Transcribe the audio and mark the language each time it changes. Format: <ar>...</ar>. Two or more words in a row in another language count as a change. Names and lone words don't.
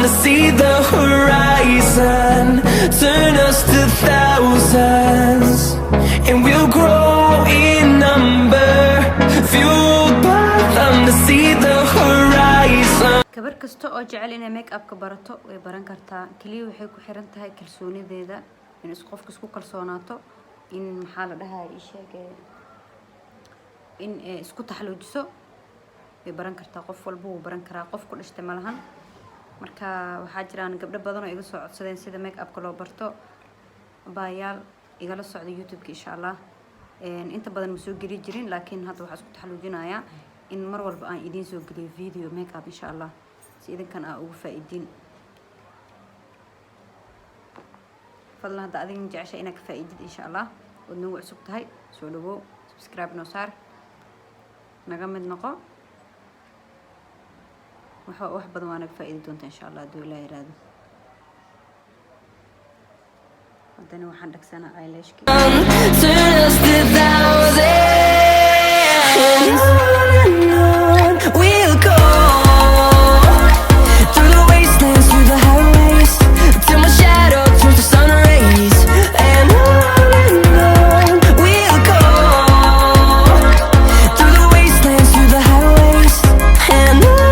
<en>see the horizon. Turn us to thousands, and we'll grow in number, fueled by them to see the horizon.</en> <so>gabar kasta oo jecel inay</so> <en>make up</en> <so>ka barato way baran kartaa. kaliya waxay ku xiran tahay kalsoonideeda, in qofku isku kalsoonaato, in maxaa la dhahaa in isku taxaluujiso. way baran kartaa, qof walba wuu baran karaa, qof ku dhashtay ma lahan. marka waxaa jiraan gabdho badan oo iga soo codsadeen sida</so> <en>make up</en> <so>ka loo barto. baayaal igala socda YouTube-ka</so> <ar>إن شاء الله.</ar> <so>inta badan ma soo geli jirin, laakiin hadda waxaan isku taxaluujinayaa in mar walba aan idiin soo geliyo</so> <en>video make up</en> <ar>إن شاء الله,</ar> <so>si idinkan aan ugu faa'iidin. fadlan hadda adiga jecesha inaad ka faa'iidid</so> <ar>إن شاء الله,</ar> <so>oo nagu cusub tahay soo dhawow, subscribe noo saar, naga mid noqo. wax badan waa naga faa'iidi doonta</so> <ar>إن شاء الله</ar> <so>hadduu Ilaahay yiraahdo. haddana waxaan dhagsanaa eyelashki.</so> <en>Turn us to thousands, we'll go through the wastelands, through the highways, till my shadow turns to sun rays. And on we'll go through the wastelands, through the highways, and on we'll go.</en>